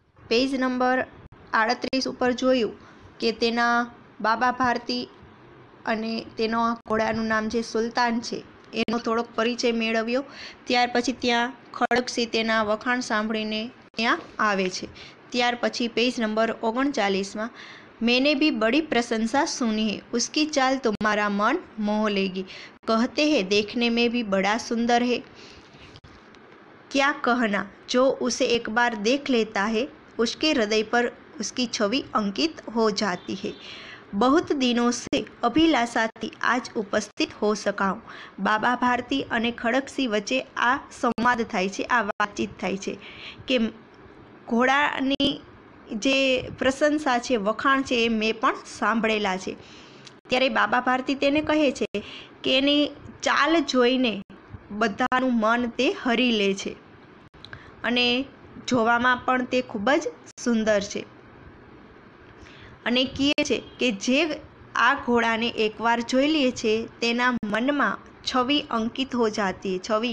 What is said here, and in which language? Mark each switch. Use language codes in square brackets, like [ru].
[gu] Page number 38 ઉપર જોયું કે તેના બાબા ભારતી અને તેનો ઘોડાનું નામ જે સુલતાન છે એનો થોડોક પરિચય મેળવ્યો। ત્યાર પછી ત્યાં ખડકસિંહ તેના વખાણ સાંભળીને ત્યાં આવે છે। ત્યાર પછી પેજ નંબર 39માં [hi] मैंने भी बड़ी प्रशंसा सुनी है, उसकी चाल तुम्हारा मन मोह लेगी, कहते हैं देखने में भी बड़ा सुंदर है, क्या कहना जो उसे एक बार देख लेता है उसके हृदय पर उसकी छवि अंकित हो जाती है। बहुत दिनों से अभिलाषा थी आज उपस्थित हो सका हूँ। [gu] बाबा भारती અને ખડકસિંહ વચ્ચે આ સંવાદ થાય છે, આ વાતચીત થાય છે કે ઘોડાની જે પ્રશંસા છે, વખાણ છે, એ મેં પણ સાંભળેલા છે। ત્યારે બાબા ભારતી તેને કહે છે કે એની ચાલ જોઈને બધાનું મન તે હરી લે છે અને જોવામાં પણ તે ખૂબ જ સુંદર છે અને કહે છે કે જે આ ઘોડાને એકવાર જોઈ લે છે તેના મનમાં છવિ અંકિત [hi] હો જાતી है।